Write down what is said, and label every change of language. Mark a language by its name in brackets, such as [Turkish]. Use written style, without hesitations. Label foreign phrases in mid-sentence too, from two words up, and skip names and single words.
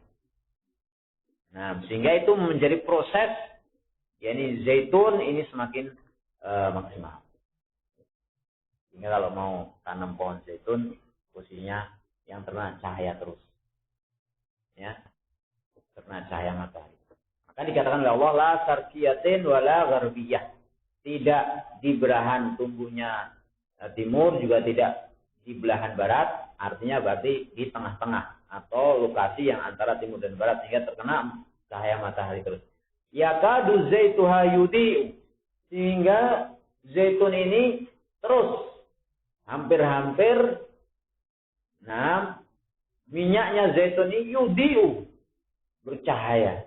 [Indonesian] Nah, sehingga itu menjadi proses, yakni zaitun ini semakin maksimal. Sehingga kalau mau tanam pohon zaitun, posisinya yang terkena cahaya terus, ya, terkena cahaya matahari. Maka dikatakan oleh Allah, [Arabic] لا شرقية ولا غربية, [Indonesian] tidak di belahan tumbuhnya timur juga tidak di belahan barat, artinya berarti di tengah-tengah atau lokasi yang antara timur dan barat sehingga terkena cahaya matahari terus. [Arabic] يكاد زيتها يضيء, [Indonesian] sehingga zaitun ini terus hampir-hampir, minyaknya zaitun ini yudhi'u, bercahaya.